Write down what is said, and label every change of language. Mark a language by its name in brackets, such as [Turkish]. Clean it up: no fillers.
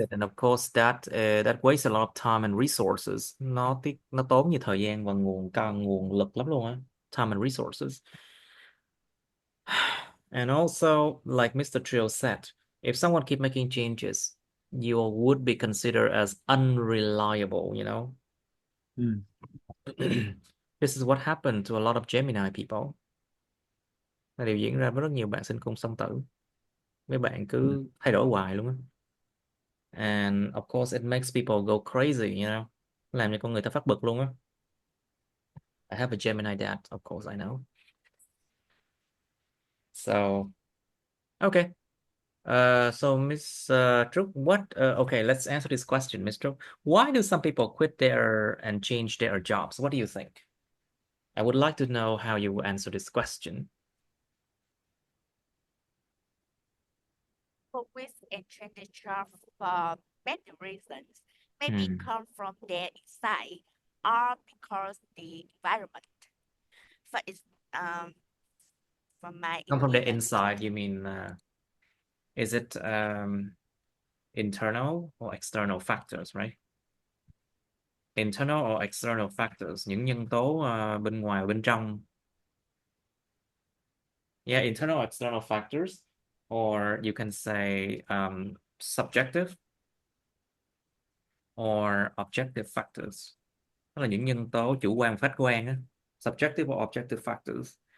[English] did, and of course that wastes a lot of time and resources. [Vietnamese] Nó tốn nhiều thời gian và nguồn lực lắm luôn á. [English] Time and resources. And also, like Mr. Trill said, if someone keep making changes, you would be considered as unreliable, you know. Hmm. This is what happened to a lot of Gemini people. [Vietnamese] Là điều diễn ra với rất nhiều bạn sinh cung song tử. Mấy bạn Hmm. cứ thay đổi hoài luôn á. [English] And of course it makes people go crazy, you know. [Vietnamese] Làm cho con người ta phát bực luôn á. [English] I have a Gemini dad, of course I know. So, okay. So Miss Trúc, okay, let's answer this question, Miss Trúc. Why do some people quit and change their jobs? What do you think? I would like to know how you answer this question. for with expenditure for many reasons, maybe come from their inside or because the environment. For its from my Come from the opinion, inside, you mean, is it internal or external factors, right? Internal or external factors, [Vietnamese] những nhân tố bên ngoài và bên trong. [English] Yeah, internal or external factors, or you can say subjective or objective factors. [Vietnamese] Đó là những nhân tố chủ quan và khách quan á. [English] Subjective or objective factors.